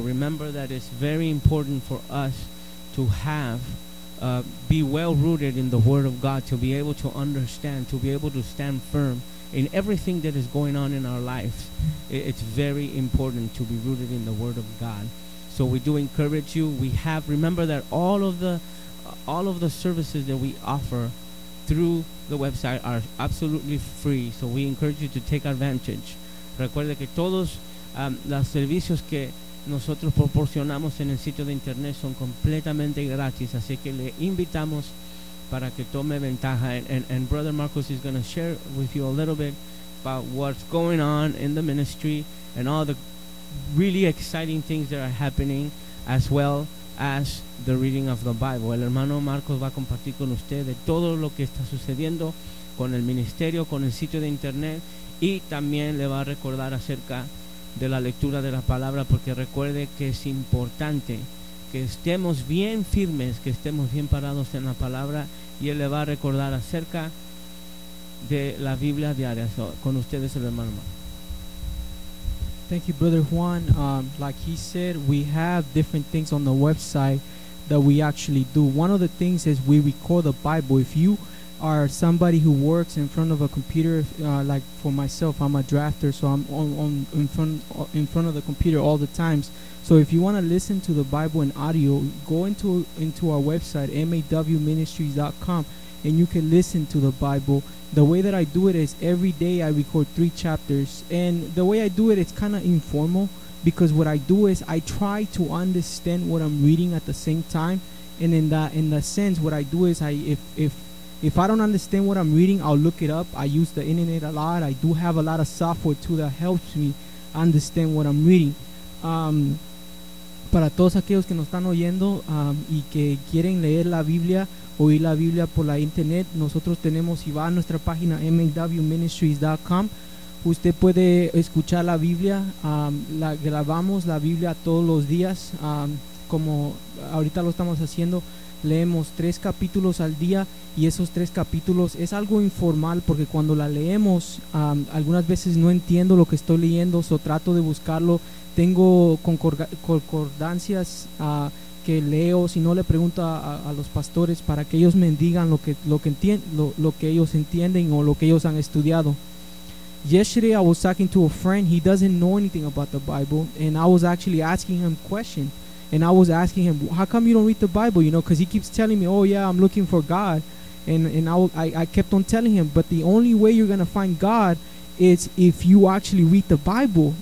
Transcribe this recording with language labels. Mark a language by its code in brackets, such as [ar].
[en] Remember that it's very important for us to have be well rooted in the Word of God, to be able to understand, to be able to stand firm in everything that is going on in our lives. It's very important to be rooted in the Word of God. So we do encourage you. We have, remember that all of the services that we offer through the website are absolutely free. So we encourage you to take advantage. [es] Recuerde que todos los servicios que nosotros proporcionamos en el sitio de internet son completamente gratis. Así que le invitamos para que tome ventaja. [en] And Brother Marcos is going to share with you a little bit about what's going on in the ministry and all the really exciting things that are happening, as well as the reading of the Bible. [es] El hermano Marcos va a compartir con usted de todo lo que está sucediendo con el ministerio, con el sitio de internet, y también le va a recordar acerca de la lectura de la palabra, porque recuerde que es importante que estemos bien firmes, que estemos bien parados en la palabra, y él le va a recordar acerca de la Biblia diaria. So, con ustedes el hermano Marcos. [en] Thank you, Brother Juan. Like he said, we have different things on the website that we actually do. One of the things is we record the Bible. If you are somebody who works in front of a computer, like for myself, I'm a drafter, so I'm in front of the computer all the times. So if you want to listen to the Bible in audio, go into our website, mawministries.com, and you can listen to the Bible. The way that I do it is every day I record 3 chapters. And the way I do it, it's kind of informal, because what I do is I try to understand what I'm reading at the same time. And in the sense, what I do is if I don't understand what I'm reading, I'll look it up. I use the internet a lot. I do have a lot of software, too, that helps me understand what I'm reading. [es] Para todos aquellos que nos están oyendo y que quieren leer la Biblia, oír la Biblia por la internet, nosotros tenemos, si va a nuestra página mawministries.com, usted puede escuchar la Biblia. La grabamos la Biblia todos los días, como ahorita lo estamos haciendo. Leemos 3 capítulos al día, y esos 3 capítulos es algo informal, porque cuando la leemos, algunas veces no entiendo lo que estoy leyendo, o trato de buscarlo. Tengo concordancias que leo, si no le pregunto a los pastores para que ellos me digan lo que ellos entienden o lo que ellos han estudiado. [en] Yesterday I was talking to a friend. He doesn't know anything about the Bible, and I was actually asking him questions. And I was asking him, how come you don't read the Bible? You know, because he keeps telling me, oh yeah, I'm looking for God. And I kept on telling him, but the only way you're going to find God is if you actually read the Bible.